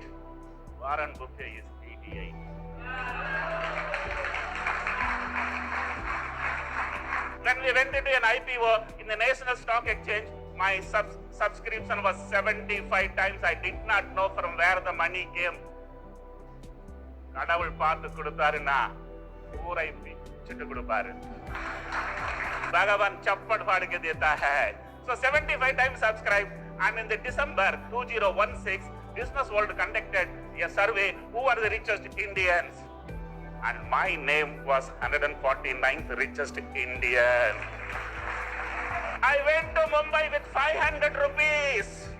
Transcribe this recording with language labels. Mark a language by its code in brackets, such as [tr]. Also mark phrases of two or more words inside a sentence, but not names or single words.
[en] Warren Buffett is 88. When we went into an IPO in the National Stock Exchange, my subscription was 75 times. I did not know from where the money came. [ta] கடவுள் பார்த்து கொடுத்தாருன்னா ஊரை பிச்சுட்டு கொடுப்பாரு. [hi] भगवान छप्पर फाड़ के देता है. [en] So 75 times subscribed, and in the December 2016, Business World conducted a survey who are the richest Indians, and my name was 149th richest Indian. I went to Mumbai with 500 rupees.